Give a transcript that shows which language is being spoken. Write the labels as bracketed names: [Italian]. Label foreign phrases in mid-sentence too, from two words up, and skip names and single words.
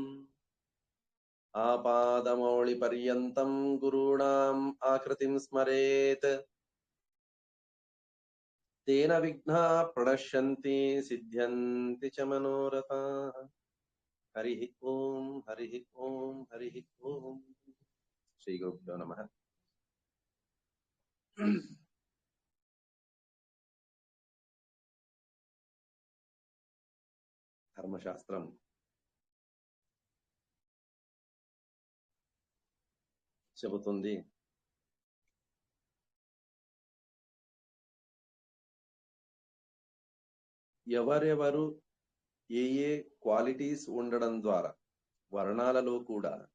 [Sanskrit] आपादमौलिपर्यन्तं गुरूणाम् आकृतिं स्मरेत् तेन विघ्नाः प्रणश्यन्ति सिद्ध्यन्ति च मनोरथाः। हरिः ओम हरिः ओम हरिः ओम। श्री गुरुभ्यो नमः। [Telugu] ధర్మశాస్త్రం చెబుతుంది ఎవరెవరు ఏ ఏ క్వాలిటీస్ ఉండడం ద్వారా వర్ణాలలో కూడా